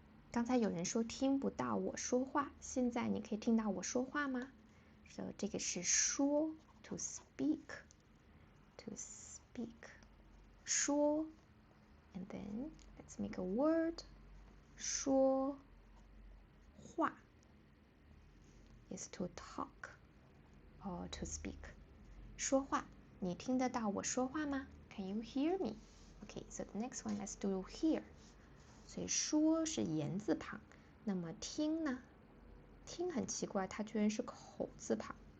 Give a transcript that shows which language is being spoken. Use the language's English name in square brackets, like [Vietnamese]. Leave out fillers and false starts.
[Chinese] 刚才有人说听不到我说话，现在你可以听到我说话吗？ [English] So [Chinese] 这个是说 [English] to speak, to speak. 说 and then let's make a word. 说话 is to talk or to speak. [Chinese] 说话，你听得到我说话吗？ [English] Can you hear me? Okay, so the next one, let's do hear. [Chinese] 所以说是言字旁，那么听呢？听很奇怪，它居然是口字旁。